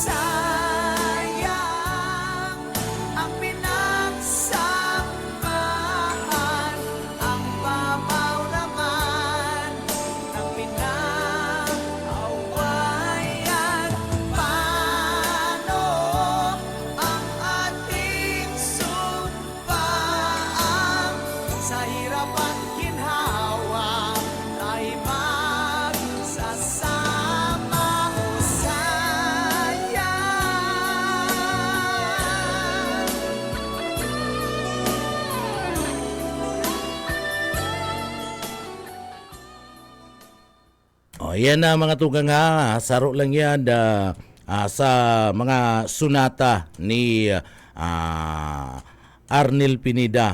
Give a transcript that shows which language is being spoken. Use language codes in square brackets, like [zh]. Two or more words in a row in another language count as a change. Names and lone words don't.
[tl] Sayang ang pinagsamahan, ang babaw naman ng pinag-awayan. Paano ang ating sumpaan? Sa hirap at ginhawa tayo magsasama. O sayang. [bik] Yan na mga tugang nga, saro lang yan sa mga sunata ni Arnel Pineda.